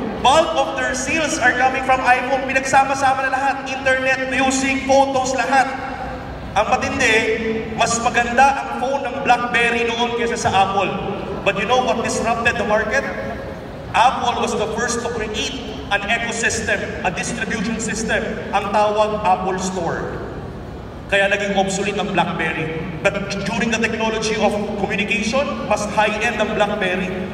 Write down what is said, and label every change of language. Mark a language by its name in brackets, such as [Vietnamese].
[English] Bulk of their sales are coming from iPhone. [Filipino] Pinagsama-sama na lahat. Internet, music, photos, lahat. Ang matindi, mas maganda ang phone ng BlackBerry noon kaysa sa Apple. [English] But you know what disrupted the market? Apple was the first to create an ecosystem, a distribution system. [Filipino] Ang tawag Apple Store. Kaya naging obsolete ang BlackBerry. [English] But during the technology of communication, [Filipino] mas high-end ang [English] BlackBerry.